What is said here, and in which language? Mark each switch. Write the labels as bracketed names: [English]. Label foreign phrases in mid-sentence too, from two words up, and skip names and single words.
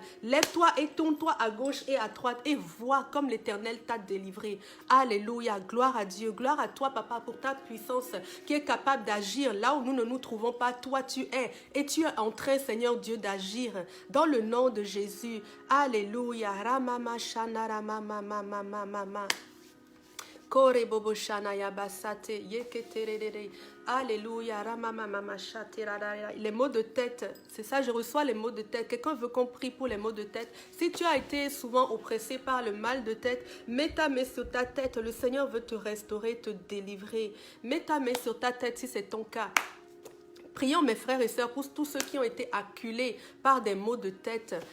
[French] Lève-toi et tourne-toi à gauche et à droite et vois comme l'Éternel t'a délivré. Alléluia. Gloire à Dieu. Gloire à toi, Papa, pour ta puissance qui est capable d'agir là où nous ne nous trouvons pas. Toi, tu es. Et tu es en train, Seigneur Dieu, d'agir dans le nom de Jésus. Alléluia. Ramama shana ramama mama mama. Kore bobo shana yabasate yeketerere. Alléluia. Ramama mama shaterara. Les maux de tête, c'est ça, je reçois les maux de tête. Quelqu'un veut qu'on prie pour les maux de tête. Si tu as été souvent oppressé par le mal de tête, mets ta main sur ta tête. Le Seigneur veut te restaurer, te délivrer. Mets ta main sur ta tête si c'est ton cas. Prions, mes frères et sœurs, pour tous ceux qui ont été acculés par des maux de tête.